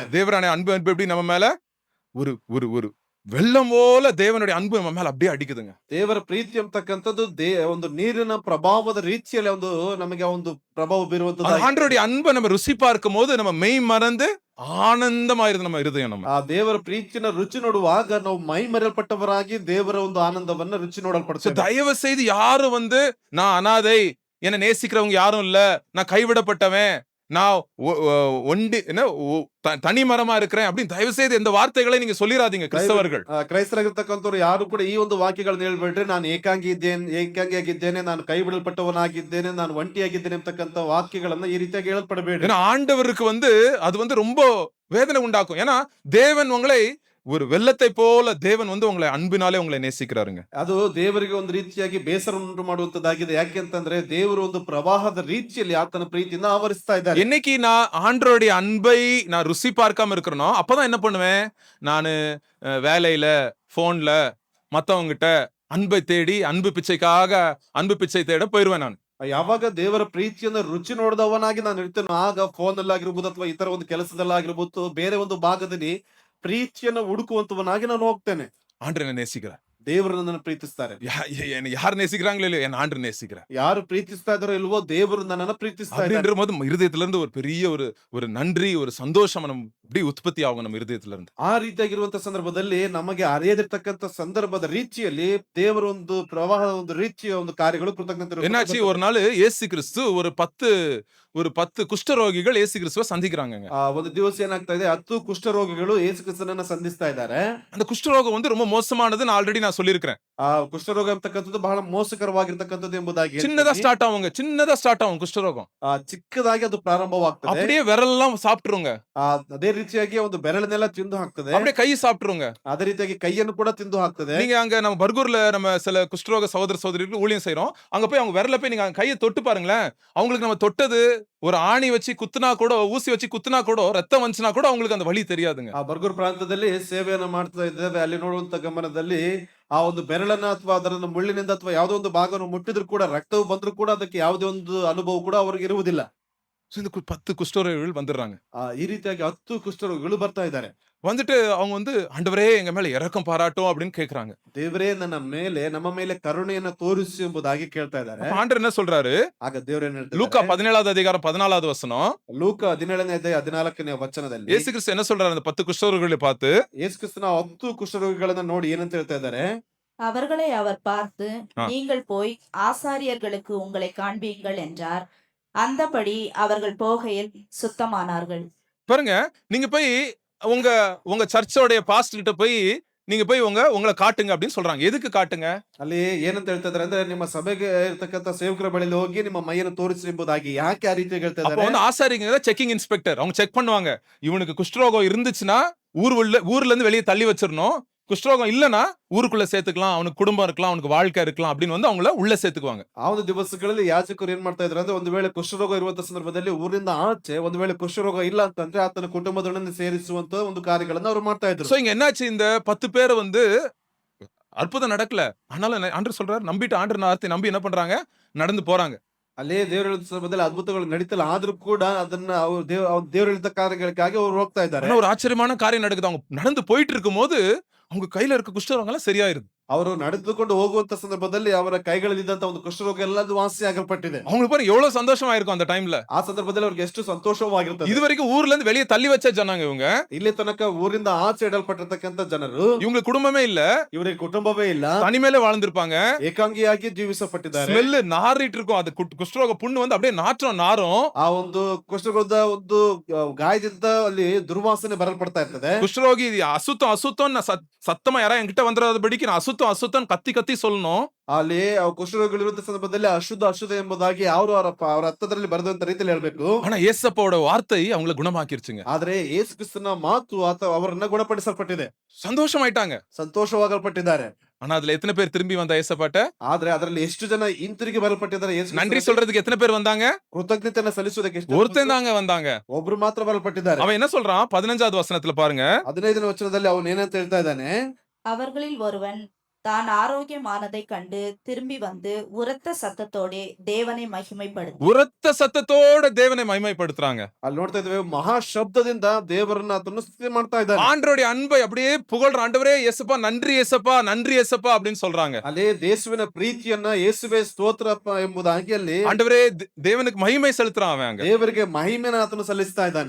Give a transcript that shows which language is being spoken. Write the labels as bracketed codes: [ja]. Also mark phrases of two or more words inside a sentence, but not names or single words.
[ta] தேவனுடைய அன்பு எப்படி நம்ம மேல ஒரு ஒரு வெள்ளம் போல தேவனுடைய அன்பு நம்ம மேல அப்படியே அடிக்குதுங்க. [kn] ದೇವರ ಪ್ರೀತಿ ಅಂತಕ್ಕಂಥದ್ದು ಒಂದು ನೀರಿನ ಪ್ರಭಾವದ ರೀತಿಯಲ್ಲಿ ಒಂದು ನಮಗೆ ಒಂದು ಪ್ರಭಾವ ಬೀರುವಂತದ್ದು. [ta] ஆண்டவருடைய அன்பை நம்ம ருசி பார்க்கும் போது நம்ம மெய் மறந்து [kn] ಆನಂದಮಾಯಿರೋದು ನಮ್ಮ ಹೃದಯ. ನಮ್ಮ ಆ ದೇವರ ಪ್ರೀತಿನ ರುಚಿ ನೋಡುವಾಗ ನಾವು ಮೈ ಮರೆಯಲ್ಪಟ್ಟವರಾಗಿ ದೇವರ ಒಂದು ಆನಂದವನ್ನ ರುಚಿ ನೋಡಲ್ಪಡ್ತೇವೆ. [ta] தயவு செய்து யாரும் வந்து நான் அனாதை, என்ன நேசிக்கிறவங்க யாரும் இல்ல, நான் கைவிடப்பட்டவன், நான் ஒண்டி என்ன தனி மரமா இருக்கிறேன் அப்படின்னு தயவு செய்து இந்த வார்த்தைகளை நீங்க சொல்லிராதீங்க கிறிஸ்தவர்கள். [kn] ಕ್ರೈಸ್ತರಾಗಿರ್ತಕ್ಕಂಥವ್ರು ಯಾರು ಕೂಡ ಈ ಒಂದು ವಾಕ್ಯಗಳನ್ನ ಹೇಳ್ಬೇಡ್ರಿ, ನಾನು ಏಕಾಂಗಿಯಾಗಿದ್ದೇನೆ, ನಾನು ಕೈ ಬಿಡಲ್ಪಟ್ಟವನಾಗಿದ್ದೇನೆ, ನಾನು ಒಂಟಿಯಾಗಿದ್ದೇನೆ ಅಂತಕ್ಕಂಥ ವಾಕ್ಯಗಳನ್ನ ಈ ರೀತಿಯಾಗಿ ಹೇಳಲ್ಪಡಬೇಡಿ. [ta] ஏன்னா ஆண்டவருக்கு வந்து அது வந்து ரொம்ப வேதனை உண்டாக்கும். ஏன்னா தேவன் உங்களை ஒரு வெள்ளத்தை போல தேவன் வந்து உங்களை அன்பினாலே உங்களை நேசிக்கிறாருங்க. [kn] ಅದು ದೇವರಿಗೆ ಒಂದು ರೀತಿಯಾಗಿ ಬೇಸರ ಉಂಟು ಮಾಡುವಂತದ್ದಾಗಿದೆ. ಯಾಕೆ ಅಂತಂದ್ರೆ ದೇವರು ಒಂದು ಪ್ರವಾಹದ ರೀತಿಯಲ್ಲಿ ಆತನ ಪ್ರೀತಿಯಿಂದ ಆವರಿಸ್ತಾ ಇದ್ದಾರೆ. [ta] என்னைக்கு நான் ஆண்டவருடைய அன்பை நான் ருசி பார்க்காம இருக்கிறனோ அப்பதான் என்ன பண்ணுவேன், நான் வேலையில போன்ல மத்தவங்கிட்ட அன்பை தேடி அன்பு பிச்சை தேட போயிருவேன். நான் [kn] ಯಾವಾಗ ದೇವರ ಪ್ರೀತಿಯನ್ನ ರುಚಿ ನೋಡಿದವನಾಗಿ ನಾನು ಇರ್ತೇನೋ ಆಗ ಫೋನ್ ಅಲ್ಲಾಗಿರ್ಬೋದು ಅಥವಾ ಇತರ ಒಂದು ಕೆಲಸದಲ್ಲಾಗಿರ್ಬೋದು ಬೇರೆ ಒಂದು ಭಾಗದಲ್ಲಿ ಪ್ರೀತಿಯನ್ನ ಹುಡುಕುವಂತವನಾಗಿ ನಾನು ಹೋಗ್ತೇನೆ. [ta] ஆண்டவர் என்ன நேசிக்கிறார். [kn] ದೇವರು ನನ್ನನ್ನು ಪ್ರೀತಿಸ್ತಾರೆ. [ta] யார் நேசிக்கிறாங்களோ இல்லையோ என் ஆண்டவர் நேசிக்கிறார். [kn] ಯಾರು ಪ್ರೀತಿಸ್ತಾ ಇದಾರೋ ಇಲ್ವೋ ದೇವರು ನನ್ನನ್ನು ಪ್ರೀತಿಸ್ತಾ ಇದ್ದಾರೆ. [ta] அப்படின்ற போது இருதயத்துல இருந்து ஒரு பெரிய ஒரு நன்றி ஒரு சந்தோஷம் நம்ம இப்படி உற்பத்தி ஆகும் நம்ம இருதயத்துல இருந்து. [kn] ಆ ರೀತಿಯಾಗಿರುವಂತ ಸಂದರ್ಭದಲ್ಲಿ ನಮಗೆ ಅರಿಯದಿರ್ತಕ್ಕಂಥ ಸಂದರ್ಭದ ರೀತಿಯಲ್ಲಿ ದೇವರ ಒಂದು ಪ್ರವಾಹದ ಒಂದು ರೀತಿಯ ಒಂದು ಕಾರ್ಯಗಳು ಕೃತಜ್ಞತೆ. [ta] என்னாச்சு ஒரு நாள் இயேசு கிறிஸ்து ஒரு 10 குஷ்டரோகிகள் இயேசு கிறிஸ்துவை சந்திக்கிறாங்க. [kn] ಒಂದು ದಿವಸ ಏನಾಗ್ತಾ ಇದೆ 10 ಕುಷ್ಠರೋಗಿಗಳು ಯೇಸು ಕ್ರಿಸ್ತನನ್ನ ಸಂಧಿಸ್ತಾ ಇದ್ದಾರೆ. [ta] அந்த குஷ்டரோகம் வந்து ரொம்ப மோசமானதுன்னு ஆல்ரெடி நான் சொல்லியிருக்கிறேன். [kn] ಆ ಕುಷ್ಠರೋಗ ಅಂತಕ್ಕಂಥದ್ದು ಬಹಳ ಮೋಸಕರವಾಗಿರ್ತಕ್ಕಂಥದ್ದು ಎಂಬುದಾಗಿ [ta] சின்னதா ஸ்டார்ட் ஆகும் குஷ்டரோகம். [kn] ಚಿಕ್ಕದಾಗಿ ಅದು ಪ್ರಾರಂಭವಾಗ್ತದೆ. [ta] அப்படியே விரலெல்லாம் சாப்பிட்டுருங்க. [kn] ಅದೇ ರೀತಿಯಾಗಿ ಒಂದು ಬೆರಳನ್ನೆಲ್ಲ ತಿಂದು ಹಾಕ್ತದೆ. [ta] அப்படியே ಕೈ சாப்பிட்டுருங்க. [kn] ಅದೇ ರೀತಿಯಾಗಿ ಕೈಯನ್ನು ಕೂಡ ತಿಂದು ಹಾಕ್ತದೆ. [ta] நீங்க அங்க நம்ம பர்கூர்ல நம்ம சில குஷ்டரோக சகோதர சகோதரிகளுக்கு ஊழியம் செய்றோம். அங்க போய் அவங்க விரல போய் நீங்க கையை தொட்டு பாருங்களேன். அவங்களுக்கு நம்ம தொட்டது ஒரு ஆணி வச்சு குத்துனா கூட ஊசி வச்சு குத்துனா கூட ரத்தம் வந்துச்சுனா கூட அவங்களுக்கு அந்த வலி தெரியாதுங்க. [kn] ಆ ಬರ್ಗೂರ್ ಪ್ರಾಂತದಲ್ಲಿ ಸೇವೆಯನ್ನು ಮಾಡ್ತಾ ಇದ್ದೇವೆ. ಅಲ್ಲಿ ನೋಡುವಂತ ಗಮನದಲ್ಲಿ ಆ ಒಂದು ಬೆರಳನ್ನ ಅಥವಾ ಅದರ ಮುಳ್ಳಿನಿಂದ ಅಥವಾ ಯಾವುದೋ ಒಂದು ಭಾಗವನ್ನು ಮುಟ್ಟಿದ್ರು ಕೂಡ ರಕ್ತವು ಬಂದ್ರು ಕೂಡ ಅದಕ್ಕೆ ಯಾವುದೇ ಒಂದು ಅನುಭವ ಕೂಡ ಅವರಿಗೆ ಇರುವುದಿಲ್ಲ. [ta] இந்த 10 குஷ்டரோகிகள் வந்துடுறாங்க. [kn] ಈ ರೀತಿಯಾಗಿ 10 ಕುಷ್ಠರೋಗಿಗಳು ಬರ್ತಾ ಇದ್ದಾರೆ. [ta] வந்துட்டு அவங்க வந்து ஆண்டவரே எங்க மேல இரக்கம் பாராட்டும் அப்படின்னு கேக்குறாங்க. [kn] ದೇವರೇ ನಮ್ಮ ಮೇಲೆ ಕರುಣೆಯನ್ನ ತೋರಿಸಿ ಎಂಬುದಾಗಿ ಕೇಳ್ತಾ ಇದ್ದಾರೆ. [ta] ஆண்டவர் என்ன சொல்றாரு? [kn] ಆಗ ದೇವರೇನು ಹೇಳ್ತಾರೆ? [ta] லூக்கா 17வது அதிகாரம் 14வது வசனம். [kn] ಲೂಕ 17ನೇ ಅಧ್ಯಾಯ 14ನೇ ವಚನದಲ್ಲಿ [ta] இயேசு கிறிஸ்து என்ன சொல்றாரு அந்த 10 குஷ்டரோகிகளை பார்த்து? [kn] ಯೇಸು ಕ್ರಿಸ್ತನ 10 ಕುಷ್ಠರೋಗಿಗಳನ್ನ ನೋಡಿ ಏನಂತ ಹೇಳ್ತಾ ಇದ್ದಾರೆ? [ta] அவர்களை அவர் பார்த்து, ஆ. நீங்கள் போய் ஆசாரியர்களுக்கு உங்களை காண்பீங்கள் என்றார். அந்தபடி அவர்கள் போகையில் சுத்தமானார்கள். பாருங்க, நீங்க போய் உங்க உங்க [en] church pastor [ta] கிட்ட போய் நீங்க போய் உங்களை காட்டுங்க அப்படின்னு சொல்றாங்க. எதுக்கு காட்டுங்க? [kn] ಅಲ್ಲಿ ಏನಂತ ಹೇಳ್ತಾ ಇದ್ದಾರೆ ಅಂದ್ರೆ ನಿಮ್ಮ ಸಭೆಗೆ ಇರ್ತಕ್ಕಂಥ ಸೇವಕರ ಬಳಿಯಲ್ಲಿ ಹೋಗಿ ನಿಮ್ಮ ಮೈಯನ್ನು ತೋರಿಸಿ ಎಂಬುದಾಗಿ. ಯಾಕೆ ಆ ರೀತಿ ಹೇಳ್ತಾ [ta] அப்ப [kn] ಇದ್ದಾರೆ? [ta] வந்து ஆசாரிங்க [en] checking inspector [ta] அவங்க செக் பண்ணுவாங்க. இவனுக்கு குஷ்டரோகம் இருந்துச்சுன்னா ஊர்ல இருந்து வெளியே தள்ளி வச்சிரணும். குஷ்டரோகம் இல்லனா ஊருக்குள்ள சேர்த்துக்கலாம், அவனுக்கு குடும்பம் இருக்கலாம், அவனுக்கு வாழ்க்கை இருக்கலாம் அப்படின்னு வந்து அவங்கள உள்ள சேர்த்துக்குவாங்க. [kn] ಆ ಒಂದು ದಿವಸಗಳಲ್ಲಿ ಯಾಜಕರು ಏನ್ ಮಾಡ್ತಾ ಇದ್ರು ಅಂದ್ರೆ ಒಂದು ವೇಳೆ ಕುಷ್ಠರೋಗ ಇರುವಂತ ಸಂದರ್ಭದಲ್ಲಿ ಊರಿಂದ ಆಚೆ ಒಂದು ವೇಳೆ ಕುಷ್ಠರೋಗ ಇಲ್ಲ ಅಂತಂದ್ರೆ ಆತನ ಕುಟುಂಬದೊಡನೆ ಸೇರಿಸುವಂತ ಒಂದು ಕಾರ್ಯಗಳನ್ನ ಅವರು ಮಾಡ್ತಾ ಇದ್ರು. [ta] சோ இங்க என்னாச்சு? இந்த 10 பேரை வந்து அற்புதம் நடக்கல. ஆனாலும் ஆண்டவர் சொல்றாரு, நம்பிட்டு ஆண்டவர் வார்த்தை நம்பி என்ன பண்றாங்க? நடந்து போறாங்க. [kn] ಅಲ್ಲೇ ದೇವರ ಸಂದರ್ಭದಲ್ಲಿ ಅದ್ಭುತಗಳು ನಡೀತಲ್ಲ ಆದ್ರೂ ಕೂಡ ಅದನ್ನ ಅವ್ರು ದೇವ್ರ ಹೇಳಿದ ಕಾರ್ಯಗಳಿಗಾಗಿ ಅವ್ರು ಹೋಗ್ತಾ ಇದ್ದಾರೆ. [ta] ஆனா ஒரு ஆச்சரியமான காரியம் நடக்குது. அவங்க நடந்து போயிட்டு இருக்கும்போது அவங்க கையில இருக்க குஷ்டரோகம் எல்லாம் சரியாயிருது. [kn] ಅವರು ನಡೆದುಕೊಂಡು ಹೋಗುವಂತ ಸಂದರ್ಭದಲ್ಲಿ ಅವರ ಕೈಗಳಲ್ಲಿದ್ದಂತ ಒಂದು ಕುಷ್ಠರೋಗ ಎಲ್ಲದು ವಾಸಿ ಆಗಲ್ಪಟ್ಟಿದೆ. [ta] அவங்களுக்கு பாருங்க எவ்வளவு சந்தோஷமா இருக்கும் அந்த டைம்ல. [kn] ಆ ಸಂದರ್ಭದಲ್ಲಿ ಅವ್ರಿಗೆ ಎಷ್ಟು ಸಂತೋಷವಾಗಿರ್ತದೆ. [ta] இதுவரைக்கும் ஊர்ல இருந்து வெளியே தள்ளி வச்ச ஜனங்க இவங்க. [kn] ಇಲ್ಲಿ ತನಕ ಊರಿಂದ ಆಚೆ ಇಡಲ್ಪಟ್ಟಿರ್ತಕ್ಕಂಥ ಜನರು, [ta] இவங்களுக்கு குடும்பமே இல்ல, [kn] ಇವರಿಗೆ ಕುಟುಂಬವೇ ಇಲ್ಲ, [ta] தனிமையில வாழ்ந்திருப்பாங்க, [kn] ಏಕಾಂಗಿಯಾಗಿ ಜೀವಿಸಪಟ್ಟಿದ್ದಾರೆ. [ta] ஸ்மெல் நாறிட்டு இருக்கும். அது குஷ்டரோக புண்ணு வந்து அப்படியே நாறும். [kn] ಆ ಒಂದು ಕುಷ್ಠರೋಗದ ಒಂದು ಗಾಯದಿಂದ ಅಲ್ಲಿ ದುರ್ವಾಸನೆ ಬರಲ್ಪಡ್ತಾ ಇರ್ತದೆ. [ta] குஷ்டரோகி அசுத்தம் சத்தமா யாரா என்கிட்ட வந்துடாதபடிக்கு நான் அசுத்தம் கத்தி சொல்லணும். [kn] ಅಲ್ಲಿ ಕುಷ್ಠರೋಗಿಗಳಿರುವಂತ ಸಂದರ್ಭದಲ್ಲಿ ಅಶುದ್ಧ ಎಂಬುದಾಗಿ ಅವರ ಹತ್ತದಲ್ಲಿ ಬರೆದಂತ ರೀತಿಯಲ್ಲಿ ಹೇಳ್ಬೇಕು. [ta] ஆனா ஏசப்பாவோட வார்த்தை அவங்கள குணமாக்கிருச்சுங்க. [kn] ಆದ್ರೆ ಯೇಸು ಕ್ರಿಸ್ತನ ಮಾತು ಅವರನ್ನ ಗುಣಪಡಿಸಲ್ಪಟ್ಟಿದೆ. [ta] சந்தோஷமாயிட்டாங்க, [kn] ಸಂತೋಷವಾಗಲ್ಪಟ್ಟಿದ್ದಾರೆ. [ta] ஆனா அதுல எத்தனை பேர் திரும்பி வந்தா ஏசப்பாட்ட? [kn] ಆದ್ರೆ ಅದರಲ್ಲಿ ಎಷ್ಟು ಜನ ಹಿಂತಿರುಗಿ ಬರಲ್ಪಟ್ಟಿದ್ದಾರೆ? [ta] நன்றி சொல்றதுக்கு எத்தனை பேர் வந்தாங்க? [kn] ಕೃತಜ್ಞತೆಯನ್ನ ಸಲ್ಲಿಸುವುದಕ್ಕೆ [ta] ஒருத்தன் தாங்க வந்தாங்க. [kn] ಒಬ್ರು ಮಾತ್ರ ಬರಲ್ಪಟ್ಟಿದ್ದಾರೆ. [ta] அவன் என்ன சொல்றான்? 15வது வசனத்துல பாருங்க. [kn] 15ನೇ ವಚನದಲ್ಲಿ ಅವನು ಏನಂತ ಹೇಳ್ತಾ ಇದ್ದಾನೆ? [ta] அவர்களில் ஒருவன் தான் ஆரோக்கியமானதைக் கண்டு திரும்பி வந்து உரத்த சத்தத்தோடே தேவனை மகிமைப்படுத்தி. உரத்த சத்தத்தோட தேவனை மகிமைப்படுத்துறாங்க. [kn] ಅಲ್ಲಿ ನೋಡ್ತಾ ಇದ್ದೇವೆ ಮಹಾ ಶಬ್ದದಿಂದ ದೇವರನ್ನ ಆತನು ಸ್ತುತಿ ಮಾಡ್ತಾ ಇದ್ದಾನೆ. [ta] ஆண்டவருடைய அன்பை அப்படியே புகழ்ற. ஆண்டவரே இயேசுப்பா நன்றி இயேசுப்பா அப்படின்னு சொல்றாங்க. [kn] ಅಲ್ಲಿ ಯೇಸುವಿನ ಪ್ರೀತಿಯನ್ನ ಯೇಸುವೆ ಸ್ತೋತ್ರಪ್ಪ ಎಂಬುದಾಗಿ ಅಲ್ಲಿ [ta] ஆண்டவரே தேவனுக்கு மகிமை செலுத்துறான் அவன் அங்க. [kn] ದೇವರಿಗೆ ಮಹಿಮೆನ ಆತನು ಸಲ್ಲಿಸ್ತಾ ಇದ್ದಾನೆ.